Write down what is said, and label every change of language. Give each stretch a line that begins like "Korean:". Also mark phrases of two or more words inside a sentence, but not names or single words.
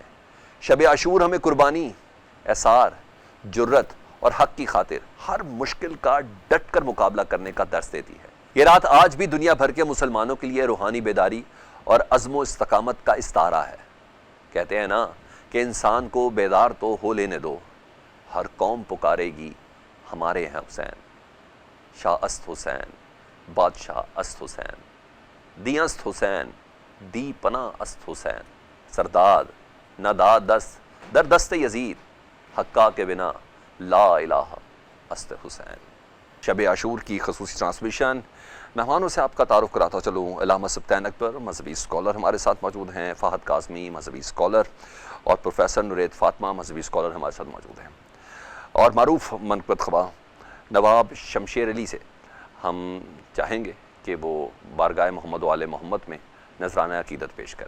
Urdu: شب عاشور ہمیں قربانی، اثار، جرت اور حق کی خاطر ہر مشکل کا ڈٹ کر مقابلہ کرنے کا درس دیتی ہے۔ یہ رات آج بھی دنیا بھر کے مسلمانوں کے لیے روحانی بیداری اور عزم و استقامت کا استعارہ ہے۔ کہتے ہیں نا کہ انسان کو بیدار تو ہو لینے دو، ہر قوم پکارے گی ہمارے ہیں حسین،
Persian: شاہ است حسین، بادشاہ است حسین، دی است حسین، دی پناہ است حسین، سرداد نہ داد دست در دست یزید، حقا کے بنا لا الہ است حسین۔
Urdu: شب عاشور کی خصوصی ٹرانسمیشن مہمانوں سے آپ کا تعارف کراتا چلوں۔ علامہ سبطین اکبر مذہبی اسکالر ہمارے ساتھ موجود ہیں، فہد قاسمی مذہبی اسکالر، اور پروفیسر نورید فاطمہ مذہبی اسکالر ہمارے ساتھ موجود ہیں، اور معروف منقبت خواہ نواب شمشیر علی سے ہم چاہیں گے کہ وہ بارگاہ محمد و آل محمد میں نذرانہ عقیدت پیش کریں۔